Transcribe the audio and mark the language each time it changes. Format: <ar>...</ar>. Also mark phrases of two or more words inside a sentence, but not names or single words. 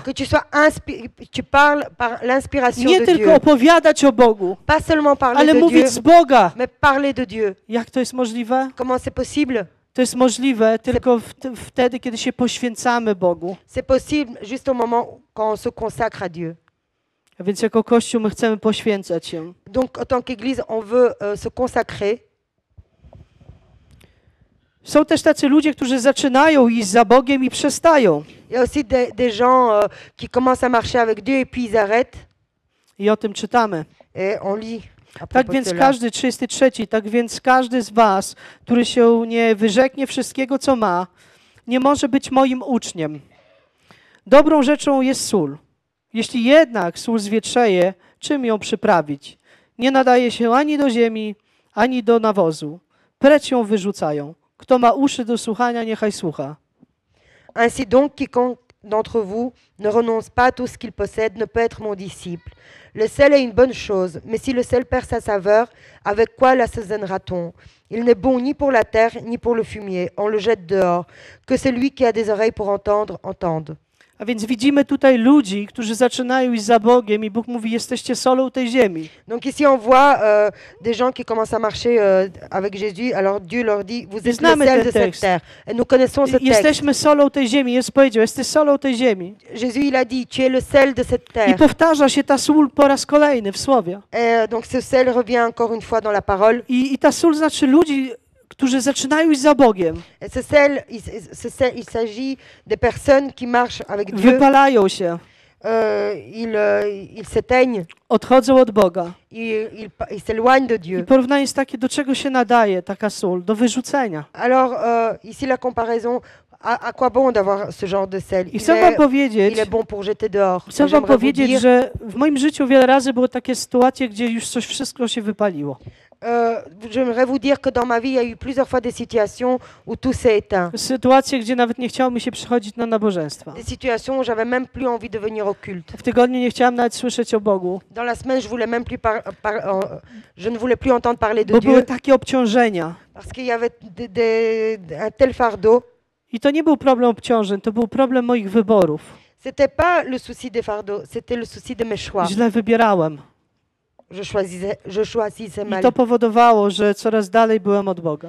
<fr>que tu sois tu parles par l'inspiration</fr> <pl>Nie</pl> <fr>de</fr> <pl>tylko</pl> <fr>Dieu.</fr> <pl>opowiadać o Bogu,</pl> <fr>Pas seulement parler</fr> <pl>ale</pl> <fr>de Dieu,</fr> <pl>mówić z Boga.</pl> <fr>mais parler de Dieu.</fr> <pl>Jak to jest możliwe?</pl> <fr>Comment c'est possible?</fr> <pl>To jest możliwe tylko wtedy, kiedy się poświęcamy Bogu.</pl> <fr>C'est possible juste au moment quand on se consacre à Dieu.</fr> <pl>A więc jako Kościół my chcemy poświęcać się.</pl> <fr>Donc, en tant qu'Église, on veut se consacrer.</fr> <pl>Są też tacy ludzie, którzy zaczynają iść za Bogiem i przestają.</pl> <fr>Il y a aussi des gens qui commencent à marcher avec Dieu et puis ils arrêtent.</fr> <pl>I o tym czytamy.</pl> <fr>Et on lit à</fr> <pl>Tak</pl> <fr>propos de</fr> <pl>więc</pl> <fr>cela.</fr> <pl>każdy, 33, tak więc każdy z was, który się nie wyrzeknie wszystkiego, co ma, nie może być moim uczniem. Dobrą rzeczą jest sól. Jeśli jednak sól zwietrzeje, czym ją przyprawić? Nie nadaje się ani do ziemi, ani do nawozu. Precz ją wyrzucają. Kto ma uszy do słuchania, niechaj słucha.</pl> <fr>Ainsi donc, quiconque d'entre vous ne renonce pas à tout ce qu'il possède ne peut être mon disciple. Le sel est une bonne chose, mais si le sel perd sa saveur, avec quoi l'assaisonnera-t-on? Il n'est bon ni pour la terre, ni pour le fumier. On le jette dehors. Que celui qui a des oreilles pour entendre, entende.</fr> <pl>A więc widzimy tutaj ludzi, którzy zaczynają iść za Bogiem i Bóg mówi, jesteście solą tej ziemi.</pl> <fr>Donc ici, on voit des gens qui commencent à marcher avec Jésus. Alors Dieu leur dit, vous êtes le</fr> <pl>Znamy</pl> <fr>sel</fr> <pl>ten</pl> <fr>de cette</fr> <pl>tekst.</pl> <fr>terre. Et nous connaissons ce texte.</fr> <pl>Jesteśmy solą tej ziemi. Jest powiedział, jesteś solą tej ziemi.</pl> <fr>Jésus, il a dit, tu es le sel de cette</fr> <pl>I</pl> <fr>terre.</fr> <pl>powtarza się ta sól po raz kolejny w słowie.</pl> <fr>Et donc ce sel revient encore une fois dans la parole.</fr> <pl>I ta sól znaczy ludzi, którzy zaczynają iść za Bogiem.</pl> <fr>Et il s'agit des personnes qui marchent avec Dieu.</fr> <pl>Wypalają się,</pl> <fr>Ils s'éteignent,</fr> <pl>odchodzą od Boga.</pl> <fr>ils s'éloignent de</fr> <pl>I</pl> <fr>Dieu.</fr> <pl>porównanie jest takie, do czego się nadaje taka sól? Do wyrzucenia.</pl> <fr>Alors ici la comparaison, à quoi bon d'avoir ce genre de sel?</fr> <pl>I chcę wam</pl> <fr>Il</fr> <pl>powiedzieć,</pl> <fr>est bon pour jeter dehors.</fr> <pl>chcę</pl> <fr>Et</fr> <pl>wam</pl> <fr>j'aimerais vous</fr> <pl>powiedzieć,</pl> <fr>dire,</fr> <pl>że w moim życiu wiele razy były takie sytuacje, gdzie już wszystko się wypaliło.</pl> <fr>j'aimerais vous dire que dans ma vie, il y a eu plusieurs fois des situations où tout s'est éteint.</fr> <pl>Sytuacje, gdzie nawet nie chciało mi się przychodzić na nabożeństwa.</pl> <fr>Des situations où j'avais même plus envie de venir au culte.</fr> <pl>W tygodniu nie chciałam nawet słyszeć o Bogu,</pl> <fr>Dans la semaine, je voulais même plus je ne voulais plus entendre parler de</fr> <pl>bo</pl> <fr>Dieu</fr> <pl>były takie obciążenia.</pl> <fr>parce qu'il y avait un tel fardeau.</fr> <pl>I to nie był problem obciążeń, to był problem moich wyborów.</pl> <fr>C'était pas le souci des fardeaux, c'était le souci de mes choix.</fr> <pl>Źle wybierałem.</pl> <fr>Je choisissais</fr> <pl>I</pl> <fr>mal.</fr> <pl>to powodowało, że coraz dalej byłem od Boga.</pl>